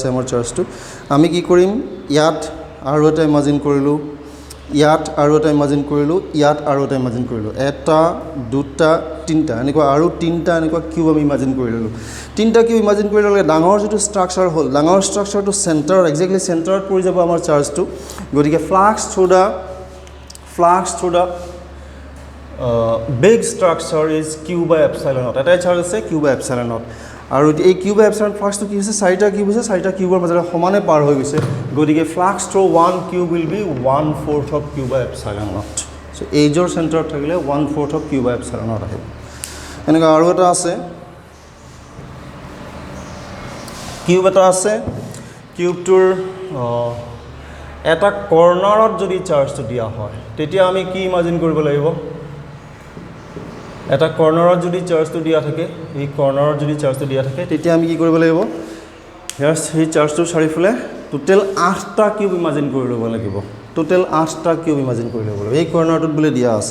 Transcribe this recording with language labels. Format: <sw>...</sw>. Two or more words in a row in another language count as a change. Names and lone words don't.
<as>আমাৰ চাৰ্জটো আমি কি কৰিম ইয়াত আৰু এটা ইমাজিন কৰিলো ইয়াত আৰু এটা ইমাজিন কৰিলো ইয়াত আৰু এটা ইমাজিন কৰিলো এটা দুটা তিনটা এনেকুৱা আৰু তিনটা এনেকুৱা কিউব আমি ইমাজিন কৰিলো তিনটা কিউব ইমাজিন কৰিলে ডাঙৰ যেটো স্ট্ৰাকচাৰ হল ডাঙৰ স্ট্ৰাকচাৰটো সেন্টাৰ</as> <en>exactly center</en> <as>পৰি যাব আমাৰ চাৰ্জটো গতিকে</as> <en>flux through the big structure is q by epsilon naught</en> <as>এটা চাৰ্জ আছে</as> <en>q by epsilon naught</en> <as>আৰু এই</as> <en>q by epsilon flux</en> <as>তো কি হৈছে চাৰিটা কিউব আছে চাৰিটা কিউবৰ মাজেৰে সমানে পাৰ হৈ গৈছে গতিকে</as> <en>flux through one cube will be 1/4 of q by epsilon naught</en> <as>so</as> <en>edge center</en> <as>থাকিলে</as> <en>1/4 of q by epsilon naught</en> <as>আহিব এনেকা আৰু এটা আছে কিউব এটা আছে কিউবটোৰ এটা কৰ্নাৰত যদি চাৰ্জটো দিয়া হয় তেতিয়া আমি কি ইমাজিন কৰিব লাগিব এটা কৰ্নাৰত যদি চাৰ্জটো দিয়া থাকে এই কৰ্নাৰত যদি চাৰ্জটো দিয়া থাকে তেতিয়া আমি কি কৰিব লাগিব ইয়াৰ সেই চাৰ্জটো চাৰিফালে টোটাল 8টা কিউব ইমাজিন কৰি ল'ব লাগিব টোটাল 8টা কিউব ইমাজিন কৰি ল'ব লাগিব এই কৰ্নাৰটোত বলে দিয়া আছে</as>